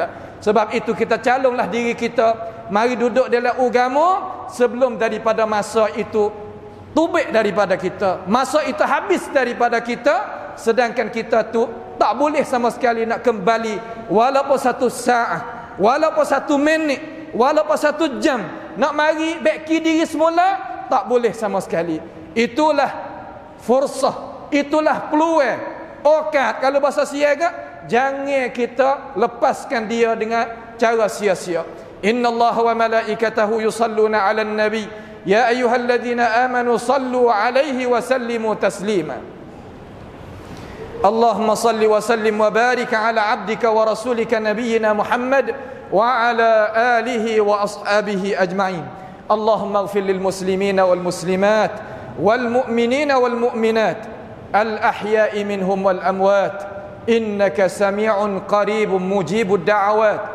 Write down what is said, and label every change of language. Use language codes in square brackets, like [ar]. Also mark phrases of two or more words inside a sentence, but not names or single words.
[ms] Sebab itu kita calonlah diri kita, mari duduk dalam agama sebelum daripada masa itu tubik daripada kita, masa itu habis daripada kita, sedangkan kita tu tak boleh sama sekali nak kembali walaupun 1 saat, walaupun 1 minit, walaupun 1 jam, nak mari beki diri semula tak boleh sama sekali. Itulah fursah, itulah peluang, okat. Kalau bahasa siaga, jangan kita lepaskan dia dengan cara sia-sia. [ar] إن الله وملائكته يصلون على النبي يا أيها الذين آمنوا صلوا عليه وسلموا تسليما. اللهم صل وسلم وبارك على عبدك ورسولك نبينا محمد وعلى آله وأصحابه أجمعين. اللهم اغفر للمسلمين والمسلمات والمؤمنين والمؤمنات الأحياء منهم والأموات إنك سميع قريب مجيب الدعوات.